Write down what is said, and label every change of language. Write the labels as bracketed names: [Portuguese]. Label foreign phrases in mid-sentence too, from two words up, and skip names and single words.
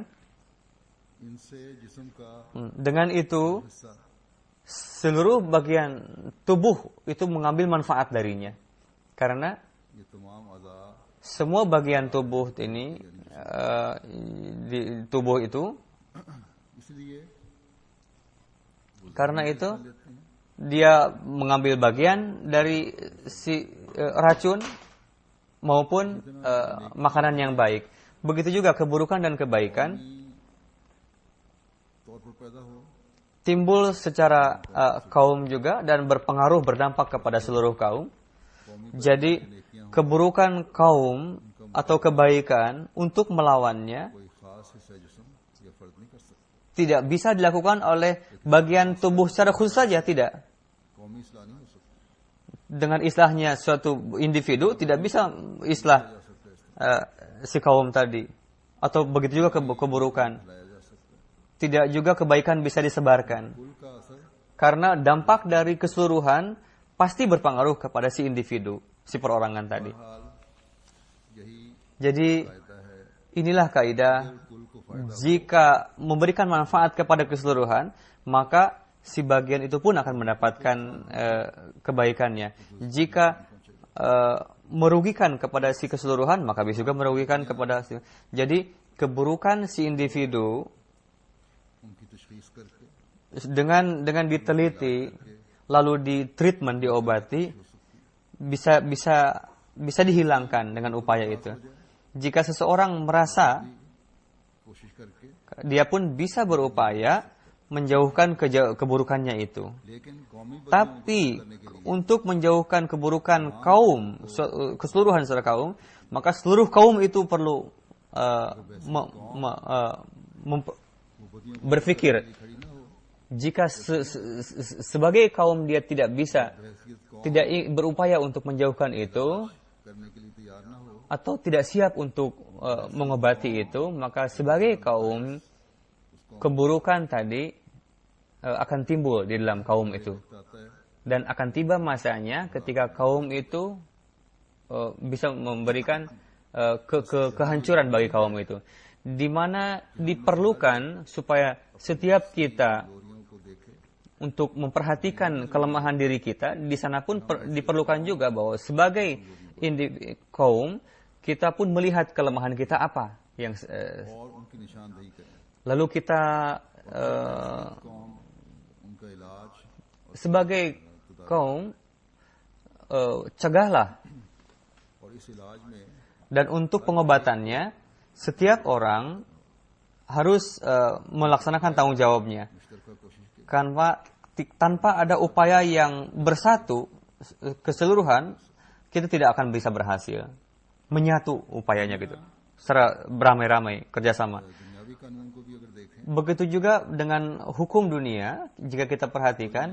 [Urdu] ان سے جسم کا [Indonesian] dengan itu [Urdu] हिस्सा [Indonesian] seluruh bagian tubuh itu mengambil manfaat darinya. Karena [Urdu] یہ تمام اعضا [Indonesian] semua bagian tubuh ini, di tubuh itu, [Urdu] इसलिए [Indonesian] karena itu [Urdu] لیتے ہیں [Indonesian] dia mengambil bagian dari si racun maupun makanan yang baik. Begitu juga keburukan dan kebaikan [Urdu] طور پر پیدا ہو [Indonesian] timbul secara kaum juga dan berpengaruh, berdampak kepada seluruh kaum. Jadi keburukan kaum atau kebaikan untuk melawannya [Urdu] کوئی خاص حصہ جسم یا فرد نہیں کر سکتا. [Indonesian] tidak bisa dilakukan oleh bagian tubuh secara khusus saja, tidak. [Urdu] قومی اصلاح نہیں ہو سکتی. [Indonesian] Dengan islahnya suatu individu tidak bisa islah si kaum tadi. Atau begitu juga keburukan. [Urdu] لایا جا سکتا ہے. [Indonesian] Tidak juga kebaikan bisa disebarkan. [Urdu] کل کا اثر [Indonesian] Karena dampak dari keseluruhan pasti berpengaruh kepada si individu, si perorangan tadi. [Urdu] حال یہی [Indonesian] Jadi [Urdu] فائدہ ہے [Indonesian] inilah kaidah, [Urdu] کل کو فائدہ [Indonesian] jika memberikan manfaat kepada keseluruhan, maka si bagian itu pun akan mendapatkan kebaikannya. Jika merugikan kepada si keseluruhan, maka bisa juga merugikan kepada si. Jadi keburukan si individu [Urdu] ان کی تشخیص کر کے [Indonesian] dengan diteliti, lalu di treatment, diobati, bisa dihilangkan dengan upaya itu. Jika seseorang merasa, [Urdu] کوشش کر کے [Indonesian] dia pun bisa berupaya menjauhkan keburukannya itu. [Urdu] لیکن قومی [Indonesian] Tapi untuk menjauhkan keburukan kaum, keseluruhan secara kaum, maka seluruh kaum itu perlu berpikir. [Urdu] کھڑی نہ ہو [Indonesian] Jika sebagai kaum dia tidak bisa, [Urdu] حیثیت قوم [Indonesian] tidak berupaya untuk menjauhkan itu, [Urdu] کرنے کے لیے تیار نہ ہو [Indonesian] atau tidak siap untuk mengobati itu, maka sebagai kaum keburukan tadi akan timbul di dalam kaum itu. [Urdu] آتا ہے [Indonesian] Dan akan tiba masanya ketika kaum itu bisa memberikan kehancuran bagi kaum itu. Di mana diperlukan supaya setiap kita [Urdu] گوریوں کو دیکھے [Indonesian] untuk memperhatikan kelemahan diri kita, di sana pun diperlukan juga bahwa sebagai kaum, kita pun melihat kelemahan kita apa yang [Urdu] اور ان کی نشاندہی کریں. [Indonesian] lalu kita [Urdu] قوم ان کا علاج [Indonesian] sebagai kaum cegahlah, [Urdu] اور اس علاج میں [Indonesian] dan untuk pengobatannya setiap orang harus melaksanakan tanggung jawabnya. [Urdu] مشترکہ کوشش کی [Indonesian] Karena tanpa ada upaya yang bersatu keseluruhan, kita tidak akan bisa berhasil menyatu upayanya gitu, secara beramai-ramai kerjasama. [Urdu] دنیاوی قانون کو بھی اگر دیکھیں [Indonesian] Begitu juga dengan hukum dunia, jika kita perhatikan,